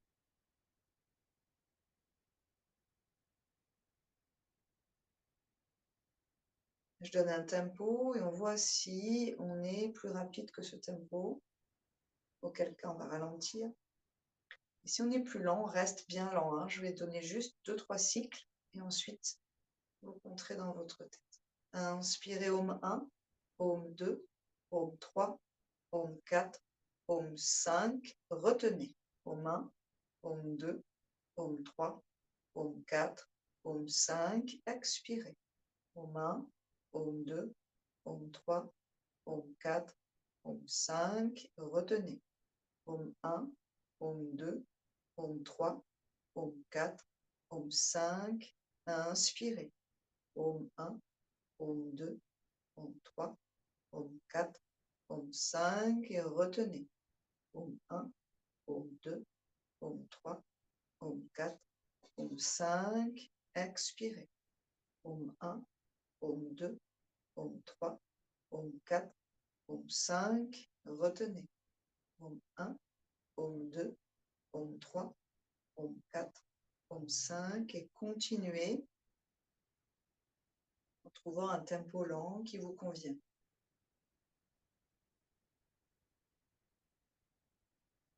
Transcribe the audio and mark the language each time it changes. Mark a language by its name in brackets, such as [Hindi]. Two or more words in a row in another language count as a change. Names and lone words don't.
[French] Je donne un tempo et on voit si on est plus rapide que ce tempo, auquel cas on va ralentir. Et si on est plus lent, on reste bien lent. Je vais donner juste 2-3 cycles et ensuite vous compterez dans votre tête. Inspirez Om 1, Om 2, Om 3, Om 4, Om 5. Retenez. Om 1, Om 2, Om 3, Om 4, Om 5. Expirez. Om 1, Om 2, Om 3, Om 4, Om 5. Retenez. Om 1, Om 2, Om 3, Om 4, Om 5. Inspirez. Om 1, Om 2, Om 3, Om 4, Om 5 et retenez. Om 1, Om 2, Om 3, Om 4, Om 5. Expirez. Om 1, Om 2, Om 3, Om 4, Om 5. Retenez. Om 1, Om 2, Om 3, Om 4, Om 5 et continuez en trouvant un tempo lent qui vous convient.